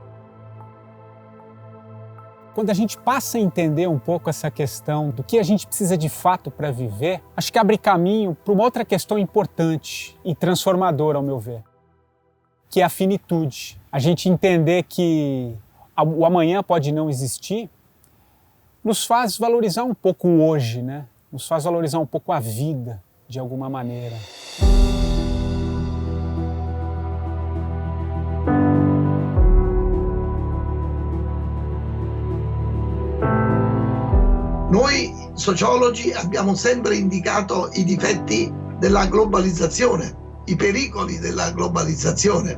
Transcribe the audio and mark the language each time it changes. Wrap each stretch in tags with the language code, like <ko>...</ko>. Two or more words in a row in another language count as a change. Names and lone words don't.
<pt>Quando a gente passa a entender um pouco essa questão do que a gente precisa de fato para viver, acho que abre caminho para uma outra questão importante e transformadora, ao meu ver, que é a finitude. A gente entender que o amanhã pode não existir, nos faz valorizar um pouco o hoje, né? Nos faz valorizar um pouco a vida, de alguma maneira.</pt> <it>Noi sociologi abbiamo sempre indicato i difetti della globalizzazione, i pericoli della globalizzazione.</it>